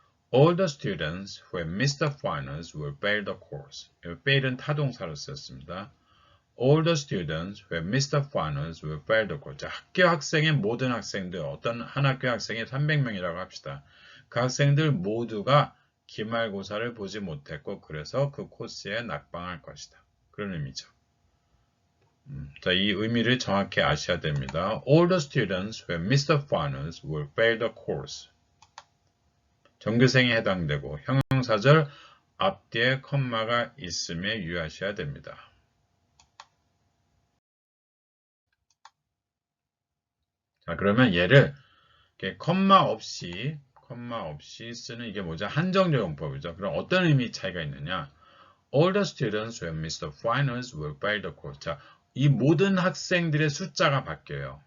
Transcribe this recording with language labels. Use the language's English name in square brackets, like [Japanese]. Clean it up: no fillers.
[English] All the students who have missed the finals will fail the course. [Korean] fail은 타동사로 썼습니다. [English] All the students who have missed the finals will fail the course. [Korean] 자, 학교 학생의 모든 학생들, 어떤 한 학교 학생이 300명이라고 합시다. 그 학생들 모두가 기말고사를 보지 못했고 그래서 그 코스에 낙방할 것이다. 그런 의미죠. 자, 이 의미를 정확히 아셔야 됩니다. [English] All the students who have missed the finals will fail the course. [Korean] 전교생에 해당되고 형용사절 앞뒤에 컴마가 있음에 유의하셔야 됩니다. 자, 그러면 얘를 컴마 없이 쓰는 이게 뭐죠? 한정적 용법이죠. 그럼 어떤 의미 차이가 있느냐? [English] All the students who have missed the finals will fail the course. [Korean] 자, 이 모든 학생들의 숫자가 바뀌어요.